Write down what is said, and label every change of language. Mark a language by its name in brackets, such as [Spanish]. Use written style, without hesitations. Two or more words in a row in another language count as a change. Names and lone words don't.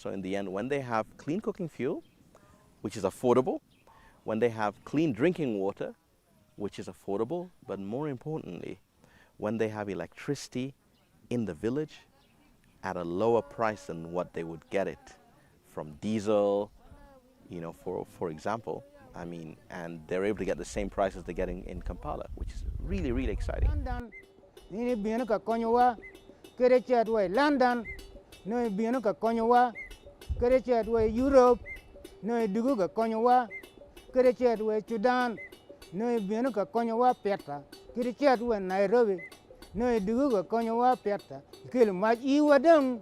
[English] So in the end, when they have clean cooking fuel, which is affordable, when they have clean drinking water, which is affordable, but more importantly, when they have electricity in the village at a lower price than what they would get it from diesel, for example, and they're able to get the same prices they're getting in Kampala, which is really, really exciting. [Acoli] kede chat we London no bino ka konyo wa kede chat we Europe no dugu ka konyo wa kede chat we Sudan no bino ka konyo wa peta kede chat we Nairobi no dugu ka konyo wa peta kele ma I wadang